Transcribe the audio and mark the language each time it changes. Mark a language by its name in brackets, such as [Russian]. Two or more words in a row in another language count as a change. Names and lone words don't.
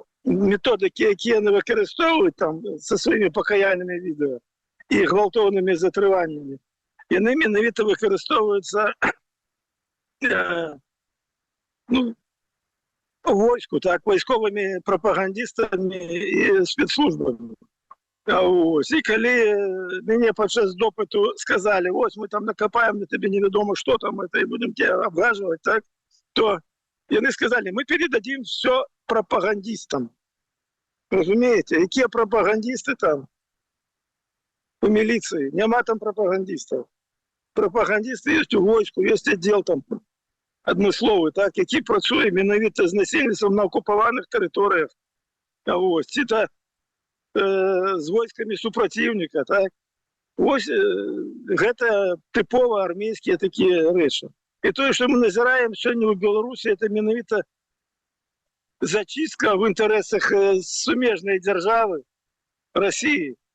[Belarusian] Методыкі, якія яны выкарыстоўваюць там са сваімі пакаяльнымі відэо і гвалтоўнымі затрываннямі, яны менавіта выкарыстоўваюцца войску, так, вайсковымі прапагандістамі і спецслужбамі. [Russian] Ось. [Belarusian] І калі мяне падчас допыту [Russian] сказали, ось мы там накопаем на тебе неведомо что там, это, и будем тебя обгаживать, так, [Belarusian] то яны [Russian] сказали, мы передадим все пропагандистам. [Belarusian] Разумеете, якія пропагандисты там у милиции? [Russian] Нема там пропагандистов. Пропагандисты есть [Belarusian] у войску, [Russian] есть отдел [Belarusian] там адмысловы, так, які працуе менавіта з насельніцтвам на окупаваных тэрыторыях. Ось. Ці з войскамі супраціўніка, так? Вось гэта тыпова армейскія такія рэчы. І тое, што мы назіраем сёння ў Беларусі, это менавіта [Russian] зачистка в [Belarusian] інтарэсах сумежнай дзяржавы Расіі.